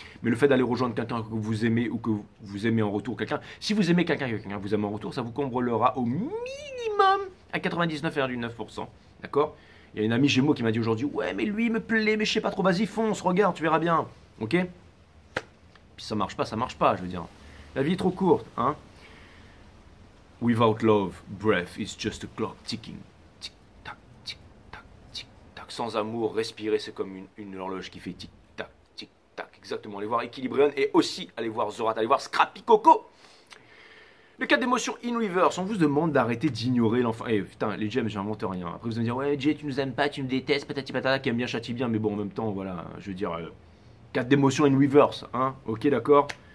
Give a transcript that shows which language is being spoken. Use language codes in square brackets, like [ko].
[fr] Mais le fait d'aller rejoindre quelqu'un que vous aimez ou que vous aimez en retour quelqu'un, si vous aimez quelqu'un que quelqu'un vous aime en retour, ça vous comblera au minimum à 99,9%. D'accord? Il y a une amie Gémeaux qui m'a dit aujourd'hui, ouais mais lui il me plaît, mais je sais pas trop, vas-y fonce, regarde, tu verras bien. Ok? Puis ça marche pas, je veux dire. La vie est trop courte, hein? [en] Without love, breath is just a clock ticking. Tic-tac, tic-tac, tic-tac. [fr] Sans amour, respirer, c'est comme une horloge qui fait tic-tac, tic-tac. Exactement. Allez voir Equilibrium et aussi allez voir Zorat, allez voir Scrappy Coco. Le cas d'émotion [en] in reverse, [fr] on vous demande d'arrêter d'ignorer l'enfant. Eh putain, les gems, j'invente rien. Après vous allez me dire, ouais, Jay, tu nous aimes pas, tu nous détestes, patati patata, qui aime bien, châtie bien, mais bon, en même temps, voilà, je veux dire, cas d'émotion [en] in reverse, [fr] hein, ok, d'accord.